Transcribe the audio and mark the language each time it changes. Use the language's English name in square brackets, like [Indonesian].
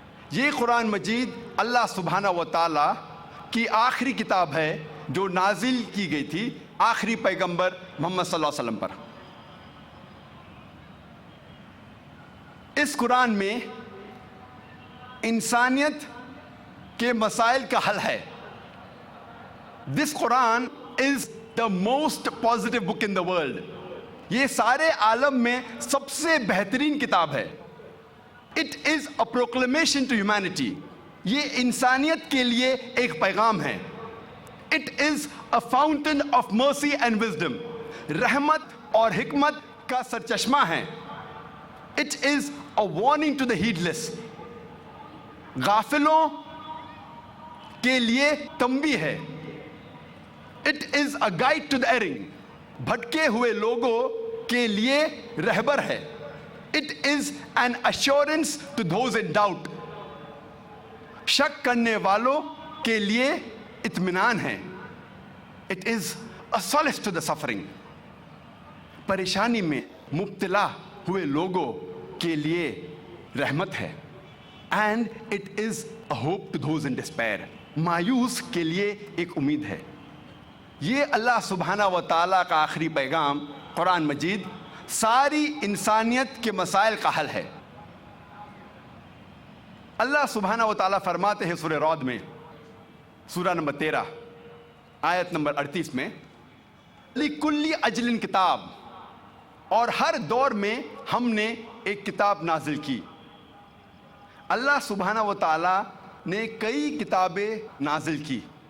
[Urdu] یہ قرآن مجید اللہ سبحانہ و تعالیٰ کی آخری کتاب ہے جو نازل کی گئی تھی آخری پیغمبر محمد صلی اللہ علیہ وسلم پر. اس قرآن میں انسانیت کے مسائل کا حل ہے. [English] This Quran is the most positive book in the world. [Urdu] یہ سارے عالم میں سب سے بہترین کتاب ہے. [English] It is a proclamation to humanity. [Urdu] یہ انسانیت کے لیے ایک پیغام ہے. [English] It is a fountain of mercy and wisdom. [Urdu] رحمت اور حکمت کا سرچشمہ ہے. [English] It is a warning to the heedless. [Urdu] غافلوں کے لیے تنبیہ ہے. [English] It is a guide to the erring. [Urdu] بھٹکے ہوئے لوگوں کے لیے رہبر ہے. [English] It is an assurance to those in doubt. [Urdu] شک کرنے والوں کے لیے اطمینان ہے. [English] It is a solace to the suffering. [Urdu] پریشانی میں مبتلا ہوئے لوگوں کے لیے رحمت ہے. [English] And it is a hope to those in despair. [Urdu] مایوس کے لیے ایک امید ہے. یہ اللہ سبحانہ و تعالیٰ کا آخری پیغام قرآن مجید ساری انسانیت کے مسائل کا حل ہے۔ اللہ سبحانہ و تعالیٰ فرماتے ہیں سورہ رعد میں، سورہ نمبر 13 آیت نمبر 38 میں، [Arabic] لِكُلِّ اجل کتاب، [Urdu] اور ہر دور میں ہم نے ایک کتاب نازل کی۔ اللہ سبحانہ و تعالیٰ نے کئی کتابیں نازل کی،